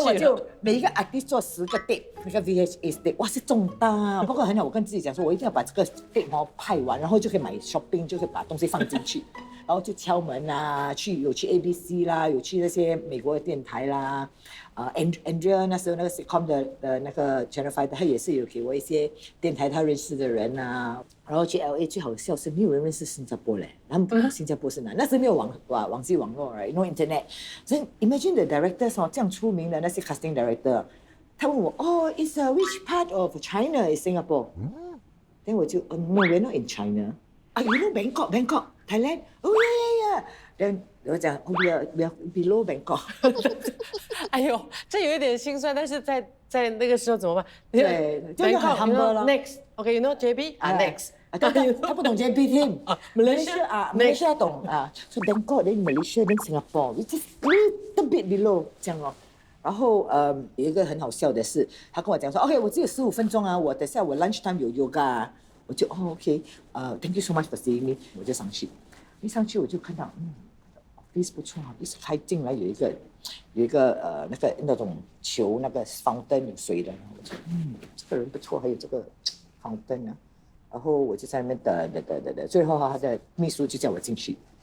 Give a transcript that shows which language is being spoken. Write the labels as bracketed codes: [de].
[zh] 所以我就每一个 artist 做10个 tape， 那个 VHS tape， 哇是重大，不过很好，我跟自己讲说，我一定要把这个 tape 拍完，然后就可以买 shopping， 就可以把东西放进去，然后就敲门啊，有去 ABC 啦，有去那些美国的电台啦。 Andrea 那时候那个 sitcom 的那个 Channel 5，他也是有给我一些电台他认识的人啊。然后去 LA 最好笑是没有人认识新加坡嘞，他们不知道新加坡是哪，那时候没有网际网络 [en] right， no internet。 [zh] 所以 [en] imagine the directors [zh] 这样出名的那些 [en] casting director， [zh] 他问我 [en] is which part of China is Singapore？ then [zh] 我就 [en] no we're not in China。you know Bangkok Thailand？ yeah。 then [zh] 我讲 [en] we are below Bangkok。 [zh] 哎呦，这有一点心酸，但是在那个时候怎么办？对，就很 humble 了。 [en] Next，OK，you know JB next。 [zh] 他不懂 JB team。 [en] Malaysia [zh] 懂啊，所以 [en] Bangkok then Malaysia then Singapore， we just little bit below [zh] 这样哦。然后有一个很好笑的是，他跟我讲说 ，OK， 我只有15分钟啊，我等下我 lunch time 有 yoga 啊，我就OK， [en] thank you so much for seeing me， [zh] 我就上去，一上去我就看到，office 不错啊，一开进来有一个那种球那个fountain有水的，我说这个人不错，还有这个fountain啊，然后我就在那边等，最后他的秘书就叫我进去，